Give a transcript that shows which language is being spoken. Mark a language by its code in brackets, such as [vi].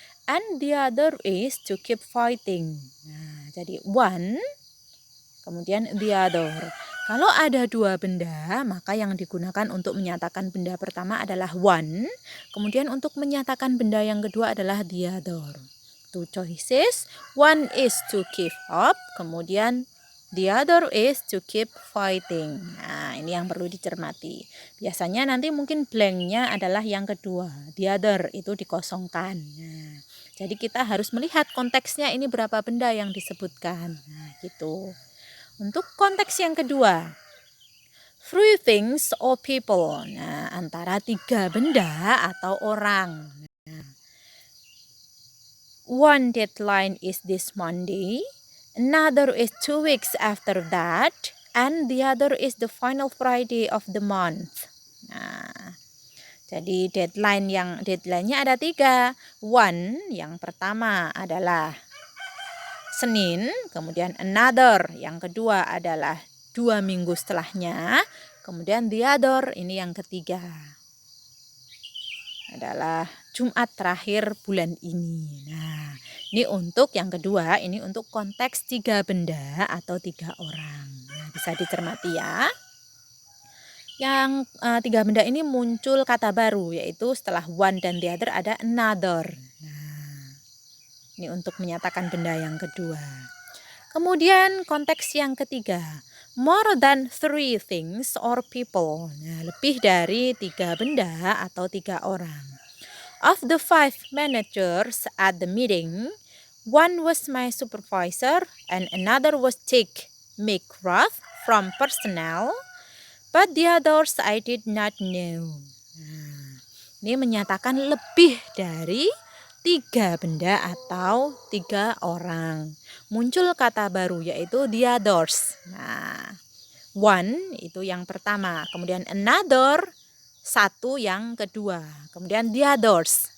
[en] And the other is to keep fighting. [id] Nah, jadi one, kemudian the other. Kalau ada dua benda, maka yang digunakan untuk menyatakan benda pertama adalah one. Kemudian untuk menyatakan benda yang kedua adalah the other. [en] Two choices. One is to give up. Kemudian the other is to keep fighting. [id] Nah, ini yang perlu dicermati. Biasanya nanti mungkin blanknya adalah yang kedua. The other itu dikosongkan. Nah, jadi kita harus melihat konteksnya ini berapa benda yang disebutkan. Nah, gitu. Untuk konteks yang kedua, [en] three things or people. [id] Nah, antara tiga benda atau orang. [en] Nah, one deadline is this Monday, another is 2 weeks after that, and the other is the final Friday of the month. [id] Nah, jadi deadline-nya ada 3. One, yang pertama adalah Senin, kemudian another, yang kedua adalah 2 minggu setelahnya, kemudian the other, ini yang ketiga adalah Jumat terakhir bulan ini. Nah, ini untuk yang kedua, ini untuk konteks 3 benda atau 3 orang. Nah, bisa dicermati ya. Yang 3 benda ini muncul kata baru, yaitu setelah one dan the other ada another. Nah, ini untuk menyatakan benda yang kedua. Kemudian konteks yang ketiga, [en] more than 3 things or people. [id] Nah, lebih dari 3 benda atau 3 orang. [en] Of the 5 managers at the meeting, One was my supervisor and another was take McGrath from personnel, but the others I did not know. [id] Nah, ini menyatakan lebih dari 3 benda atau 3 orang. Muncul kata baru yaitu the others. Nah, one itu yang pertama, kemudian another satu yang kedua, kemudian the others.